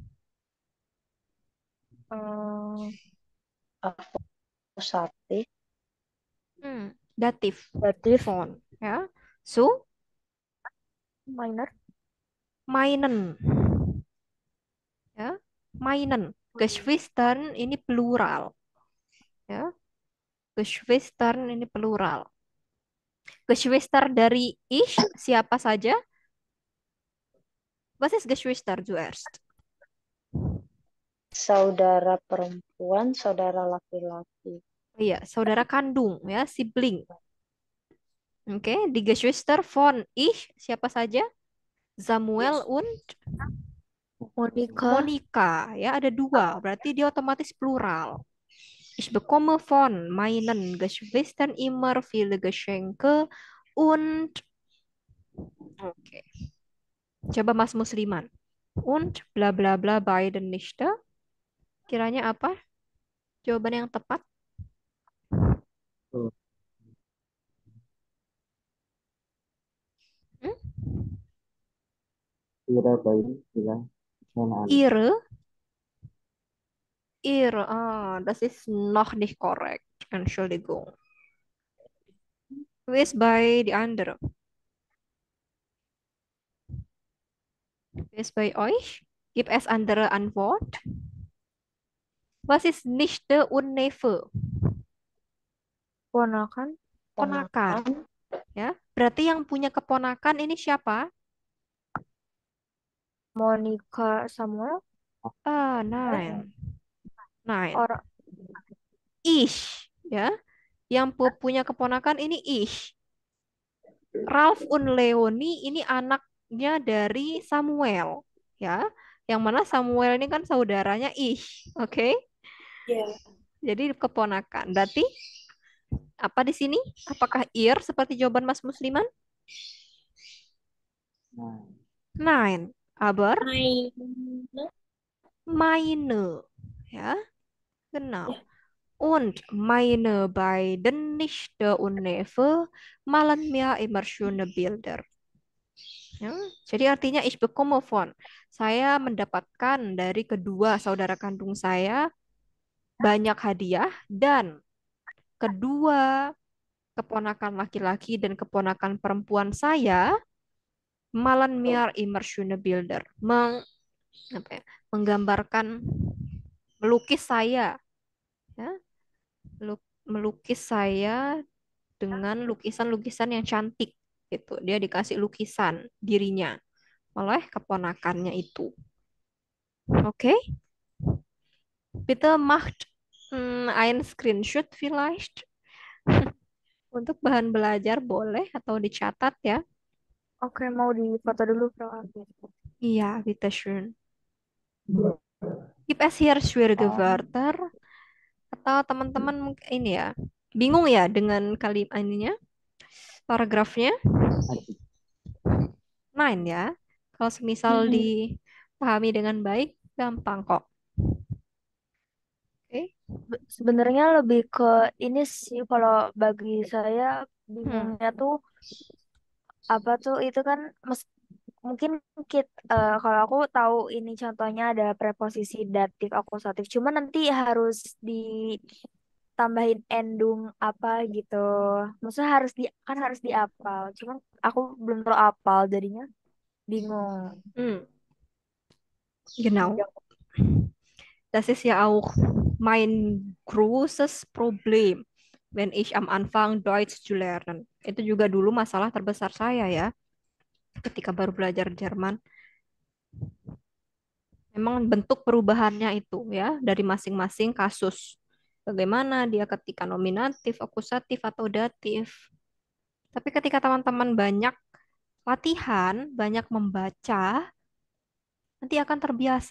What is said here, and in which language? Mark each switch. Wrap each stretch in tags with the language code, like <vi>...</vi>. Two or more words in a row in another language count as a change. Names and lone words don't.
<id>Hmm, akusatif. Datif. datif.</id> <de>Von. Ya. So, Minor. meinen. Ya. Meinen. Geschwistern ini plural.</de> <id>Ya. Geschwistern ini plural. Geschwister dari ich siapa saja?</id> <de>Was ist Geschwister zuerst?</de> <id>Saudara perempuan, saudara laki-laki. Iya, saudara kandung ya, sibling. Oke,</id> <de>die Geschwister von ich</de> <id>siapa saja?</id> <de>Samuel und Monica.</de> <id>Monica ya, ada dua, berarti dia otomatis plural.</id> <de>Ich bekomme von meinen Geschwistern immer viele Geschenke und oke.</de> <id>Coba Mas Musliman.</id> <de>Und bla bla bla beiden Nichte.</de> <id>Kiranya apa? Jawaban yang tepat? Oh, Hmm?</id> <de>Ihre beiden bilang schon alle. Ihre, ihre. Das ist noch nicht korrekt. Entschuldigung. Wie ist bei die andere? Wie ist bei euch? Gibt es andere Antwort? Was ist nichte und Neffe?</de> <id>Ponakan, Ponakan, ya. Berarti yang punya keponakan ini siapa? Monica Samuel,</id> <de>Nine. Nine.</de> <id>orang Ish, ya. Yang punya keponakan ini Ish. Ralph und Leonie ini anaknya dari Samuel, ya. Yang mana Samuel ini kan saudaranya Ish, oke? Ya. Jadi keponakan. Berarti apa di sini? Apakah ear seperti jawaban Mas Musliman? Nah,</id> <de>Nine. Aber Meine. meine, ya. Genau.</de> <id>Ya.</id> <de>Und meine beiden Nichte und Neffe malen mir immer schöne Bilder.</de> <id>Ya, jadi artinya</id> <de>ich bekomme von.</de> <id>Saya mendapatkan dari kedua saudara kandung saya banyak hadiah dan kedua keponakan laki-laki dan keponakan perempuan saya</id> <de>malen mir immer schöne Bilder.</de> <id>Apa ya, menggambarkan melukis saya, ya, melukis saya dengan lukisan-lukisan yang cantik gitu. Dia dikasih lukisan dirinya oleh keponakannya itu. Oke,</id> <de>bitte macht ein Screenshot vielleicht</de> <id>untuk bahan belajar boleh atau dicatat ya. oke mau di foto dulu Pro Alvin. Iya,</id> <de>bitte schön. Gibt es hier schwierige Wörter</de> <id>atau teman-teman ini ya bingung ya dengan kalimat ininya paragrafnya? adik.</id> <de>Main ya.</de> <id>Kalau semisal dipahami dengan baik, gampang kok. Oke. Sebenarnya lebih ke ini sih kalau bagi saya Hmm. bingungnya tuh apa tuh itu kan mungkin kalau aku tahu ini contohnya ada preposisi datif akusatif cuma nanti harus ditambahin endung apa gitu, maksudnya harus diapal cuman aku belum terlalu apal jadinya bingung.</id> <de>Hmm. Genau. Das ist ja auch mein großes Problem, wenn ich am Anfang Deutsch zu lernen.</de> <id>Itu juga dulu masalah terbesar saya ya, ketika baru belajar Jerman. Memang bentuk perubahannya itu ya, dari masing-masing kasus. Bagaimana dia ketika nominatif, akusatif, atau datif. Tapi ketika teman-teman banyak latihan, banyak membaca, nanti akan terbiasa.</id>